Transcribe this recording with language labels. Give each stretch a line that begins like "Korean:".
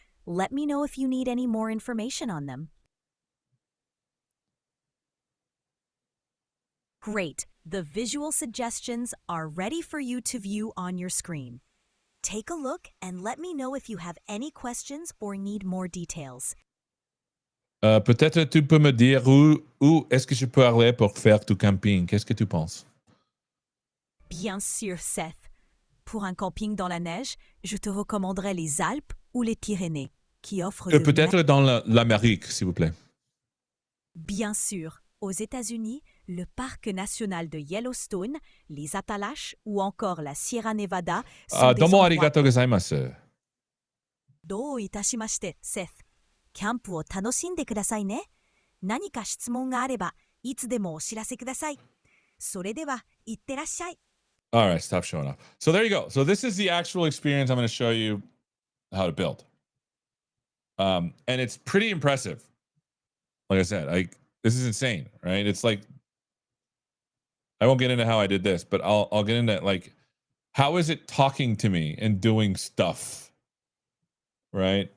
English: Let me know if you need any more information on them. Great. The visual suggestions are ready for you to view on your screen. Take a look and let me know if you have any questions or need more details.
French: Peut-être tu peux me dire où est-ce que je peux aller pour faire du camping? Qu'est-ce que tu penses? Bien sûr, Seth. Pour un camping dans la neige, je te recommanderais les Alpes ou les Pyrénées, qui offrent de... Peut-être dans l'Amérique, s'il vous plaît. Bien sûr. Aux États-Unis, le parc national de Yellowstone, les Appalaches ou encore la Sierra Nevada sont des
Japanese: Domo arigatou gozaimasu. どういたしまして、Seth。キャンプを楽しんでくださいね。何か質問があれば、いつでもお知らせください。それでは、いってらっしゃい。
English: All right, stop showing off. So there you go. So this is the actual experience I'm going to show you how to build. And it's pretty impressive. Like I said, this is insane, right? It's like, I won't get into how I did this, but I'll get into like, how is it talking to me and doing stuff, right?